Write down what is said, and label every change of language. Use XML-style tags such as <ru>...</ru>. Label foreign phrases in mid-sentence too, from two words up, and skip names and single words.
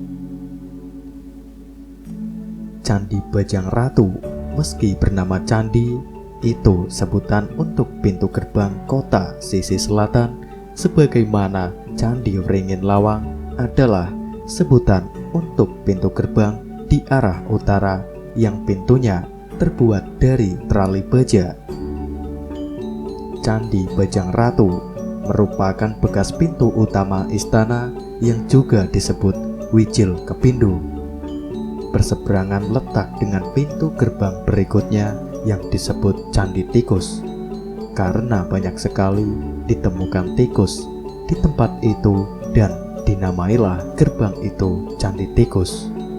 <id>Candi Bajang Ratu, meski bernama candi, itu sebutan untuk pintu gerbang kota sisi selatan, sebagaimana Candi Wringin Lawang adalah sebutan untuk pintu gerbang di arah utara yang pintunya terbuat dari terali baja. Candi Bajang Ratu merupakan bekas pintu utama istana yang juga disebut Wijil Kepindu. Berseberangan letak dengan pintu gerbang berikutnya yang disebut Candi Tikus, karena banyak sekali ditemukan tikus di tempat itu dan dinamailah gerbang itu Candi Tikus.</id>